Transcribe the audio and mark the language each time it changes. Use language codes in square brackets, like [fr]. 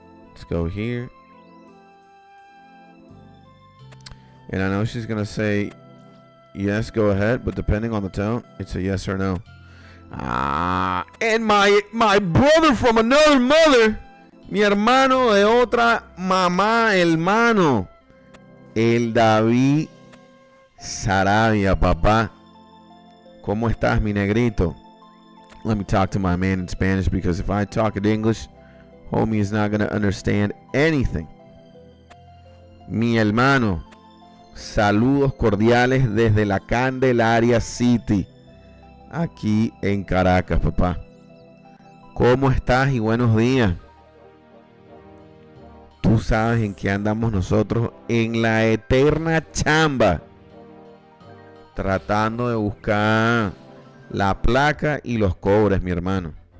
[en] Let's go here. And I know she's going to say, yes, go ahead. But depending on the tone, it's a yes or no. And my brother from another mother. [es] Mi hermano de otra mamá, hermano. El David Sarabia, papá. ¿Cómo estás, mi negrito? [en] Let me talk to my man in Spanish, because if I talk in English, homie is not going to understand anything. [es] Mi hermano, saludos cordiales desde la Candelaria City, aquí en Caracas, papá. ¿Cómo estás y buenos días? Tú sabes en qué andamos nosotros, en la eterna chamba, tratando de buscar la placa y los cobres, mi hermano.